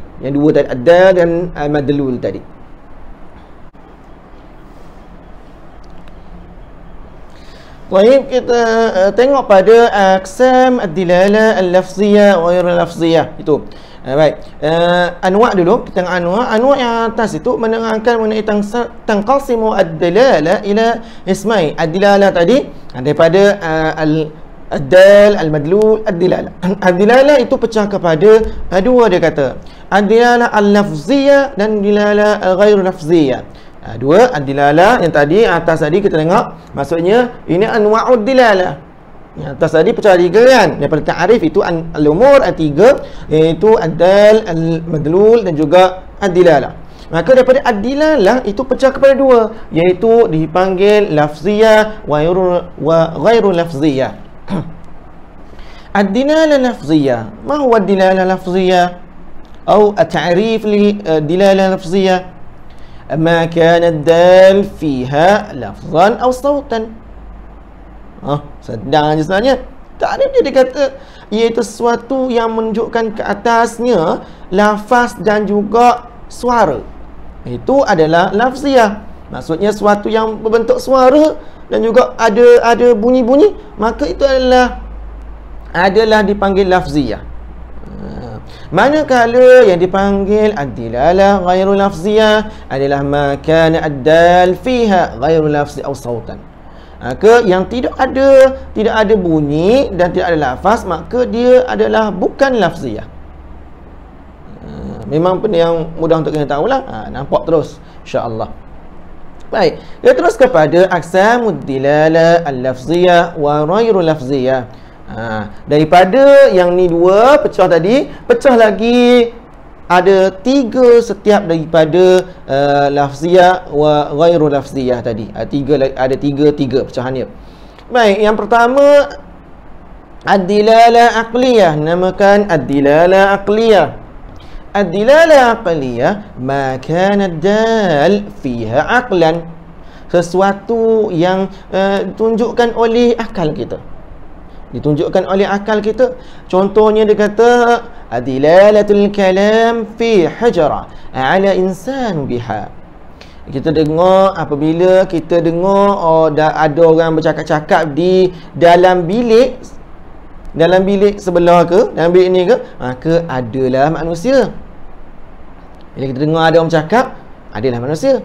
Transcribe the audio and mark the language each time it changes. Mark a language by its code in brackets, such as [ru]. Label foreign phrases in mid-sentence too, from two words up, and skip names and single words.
[ms] Yang dua tadi, ad-dal dan al-madlul tadi. Baik, kita tengok pada [ar] أقسام الدلالة اللفظية وغير اللفظية [ms] itu. Baik. Anwa' dulu, kita tengok anwa'. Anwa' yang atas itu menerangkan mengenai [ar] تنقسم الدلالة إلى قسمين. [ms] Ad-dilalah tadi daripada [ar] الدال، المدلول، الدلالة. [ms] Ad-dilalah itu pecah kepada dua, dia kata. [ar] الدلالة اللفظية dan دلالة الغير لفظية. [ms] Dua ad-dilalah yang tadi atas tadi kita tengok, maksudnya ini [ar] أنواع الدلالة. [ms] Yang atas tadi pecah tiga kan, daripada ta'arif itu al-umur tiga, iaitu ad-dal, al-madlul dan juga ad-dilalah. Maka daripada ad-dilalah itu pecah kepada dua, iaitu dipanggil [ar] لفظية وغير لفظية. الدلالة اللفظية، ما هو الدلالة اللفظية atau التعريف لدلالة لفظية? ما كان الدال فيها لفظا أو صوتا. [ms] Sedang je sebenarnya. Takrif dia kata iaitu sesuatu yang menunjukkan ke atasnya lafaz dan juga suara. Itu adalah lafziyah. Maksudnya sesuatu yang berbentuk suara dan juga ada bunyi-bunyi, maka itu adalah dipanggil lafziyah. Manakala yang dipanggil [ar] الدلالة غير اللفظية adalah ما كان الدال فيها غير لفظي أو صوتا. [ms] Maka yang tidak ada bunyi dan tidak ada lafaz, maka dia adalah bukan lafziyah. Memang benda yang mudah untuk kita tahulah. Nampak terus insya-Allah. Baik, kita terus kepada [ar] أقسام الدلالة اللفظية وغير لفظية. [ms] Daripada yang ni dua pecah tadi, pecah lagi ada tiga setiap daripada [ar] لفظية وغير لفظية [ms] tadi. Ada tiga pecahannya. Baik, yang pertama [ar] الدلالة العقلية, [ms] namakan [ar] الدلالة العقلية. الدلالة العقلية ما كان الدال فيها عقلا, [ms] sesuatu yang tunjukkan oleh akal kita. Ditunjukkan oleh akal kita. Contohnya dia kata [ar] دلالة الكلام في حجرة على إنسان بها. [ms] Kita dengar, apabila kita dengar ada orang bercakap-cakap di dalam bilik sebelah ke, dalam bilik ni ke, maka adalah manusia. Bila kita dengar ada orang bercakap, adalah manusia.